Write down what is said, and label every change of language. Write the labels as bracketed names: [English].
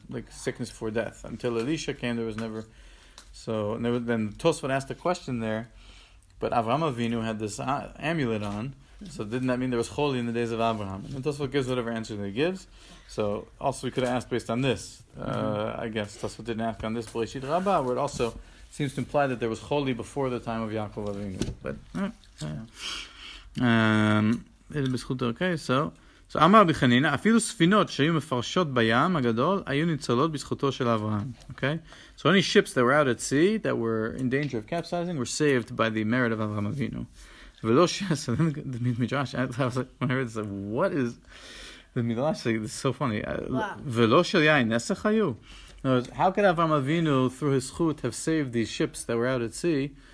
[English] Like sickness before death. Until Elisha came, there was never. So then Tosfot asked a question there, but Avraham Avinu had this amulet on. So didn't that mean there was choli in the days of Abraham? And Tosfot gives whatever answer that he gives. So also we could have asked based on this. I guess Tosfot didn't ask on this Bereshit Rabbah, where it also seems to imply that there was choli before the time of Yaakov Avinu. [Hebrew] But okay, so אמר רבי חנינא, אפילו ספינות שהיו מפרשות בים הגדול, היו ניצולות בזכותו של אברהם. [English] Okay? So any ships that were out at sea, that were in danger of capsizing, were saved by the merit of Avraham Avinu. So then the Midrash, I was like, when I heard this, like, what is the Midrash? Like, this is so funny. [Hebrew] ולא של יין נסך היו. [English] In other words, how could Avraham Avinu, through his chut, have saved these ships that were out at sea?